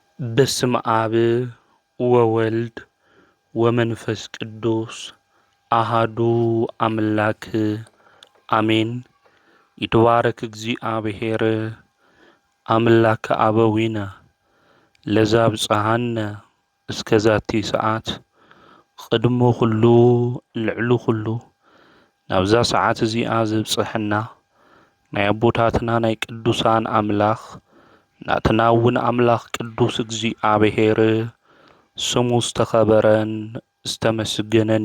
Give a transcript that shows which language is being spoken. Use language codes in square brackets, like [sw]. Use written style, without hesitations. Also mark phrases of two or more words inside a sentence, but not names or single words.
[gez] በስመ አብ ወወልድ ወመንፈስ ቅዱስ አሃዱ አምላክ አሜን። ይትባረክ እግዚአብሔር አምላከ አበዊነ ለዘአብጽሐነ እስከ ዛቲ ሰዓት [ti] ቅድሞ ኩሉ ልዕሉ ኩሉ ናብዛ ሰዓት እዚኣ ዘብጽሐና ናይ አቦታትና ናይ ቅዱሳን አምላኽ ናትና እውን አምላኽ ቅዱስ እግዚአብሔር ስሙ ዝተኸበረን ዝተመስገነን